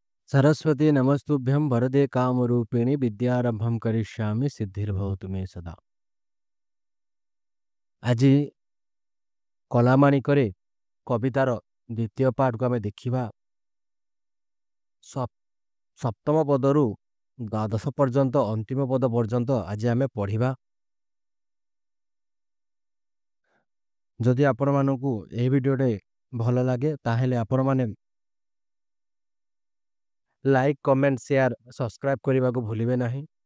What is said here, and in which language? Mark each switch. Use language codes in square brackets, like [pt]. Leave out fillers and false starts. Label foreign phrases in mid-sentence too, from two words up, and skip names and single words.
[sa] सरस्वती नमस्तुभ्यं वरदे कामरूपिणी विद्यारंभं करिष्यामि सिद्धिर्भवतु मे सदा। [or] ଆଜି କଲାମାଣିକରେ କବିତାର ଦ୍ୱିତୀୟ ପାଠକୁ ଆମେ ଦେଖିବା। ସପ୍- ସପ୍ତମ ପଦରୁ ଦ୍ୱାଦଶ ପର୍ଯ୍ୟନ୍ତ ଅନ୍ତିମ ପଦ ପର୍ଯ୍ୟନ୍ତ ଆଜି ଆମେ ପଢ଼ିବା। ଯଦି ଆପଣମାନଙ୍କୁ ଏହି ଭିଡ଼ିଓଟେ ଭଲ ଲାଗେ ତାହେଲେ ଆପଣମାନେ [en] like comment share subscribe [or] କରିବାକୁ ଭୁଲିବେ ନାହିଁ।